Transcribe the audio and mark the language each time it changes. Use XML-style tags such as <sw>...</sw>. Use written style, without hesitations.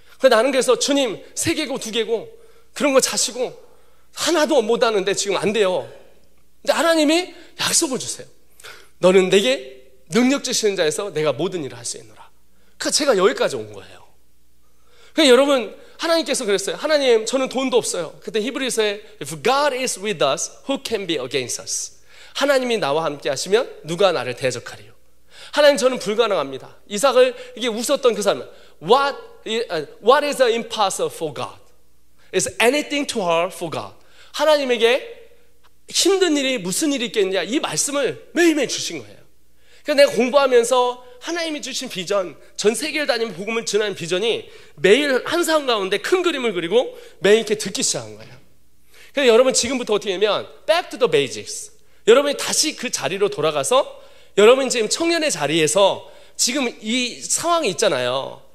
<ko>나는 그래서 주님 3개고 2개고 그런 거 자시고 하나도 못 하는데 지금 안 돼요. 근데 하나님이 약속을 주세요. 너는 내게 능력 주시는 자에서 내가 모든 일을 할 수 있노라. 그러니까 제가 여기까지 온 거예요. 그러니까 여러분, 하나님께서 그랬어요. 하나님, 저는 돈도 없어요. 그때 히브리서에</ko> <en>If God is with us, who can be against us?</en> <ko>하나님이 나와 함께 하시면 누가 나를 대적하리요? 하나님, 저는 불가능합니다. 이삭을 이게 웃었던 그 사람은</ko> <en>What is impossible for God? Is anything too hard for God?</en> <ko>하나님에게 힘든 일이 무슨 일이 있겠냐, 이 말씀을 매일매일 주신 거예요. 그러니까 내가 공부하면서 하나님이 주신 비전, 전 세계를 다니며 복음을 전하는 비전이 매일 한 사람 가운데 큰 그림을 그리고 매일 이렇게 듣기 시작한 거예요. 그래서 여러분 지금부터 어떻게 하면</ko> <en>back to the basics,</en> <ko>여러분이 다시 그 자리로 돌아가서 여러분 지금 청년의 자리에서 지금 이 상황이 있잖아요.</ko>